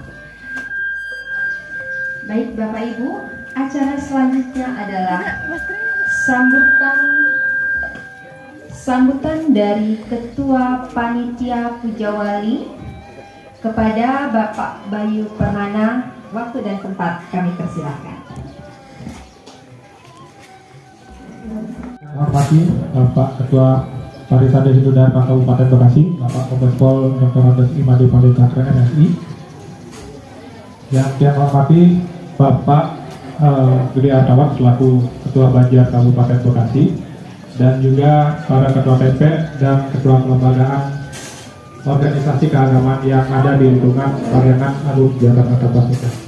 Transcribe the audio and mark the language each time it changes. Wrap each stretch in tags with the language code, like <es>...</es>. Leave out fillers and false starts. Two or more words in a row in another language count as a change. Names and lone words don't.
<id>Baik Bapak Ibu, acara selanjutnya adalah sambutan dari Ketua Panitia Pujawali kepada Bapak Bayu Permana. Waktu dan tempat kami persilahkan. Selamat pagi Bapak Ketua Pariwisata Hindu Dharma Kabupaten Bekasi, Bapak Kombes Pol Dr. Andes Imade Pandita MSI. Yang saya hormati Bapak Gede Artawak selaku Ketua Banjar Kabupaten Bekasi, dan juga para Ketua TP dan Ketua Kelembagaan organisasi keagamaan yang ada di lingkungan Parlemen Agung Jakarta Pusat.</id>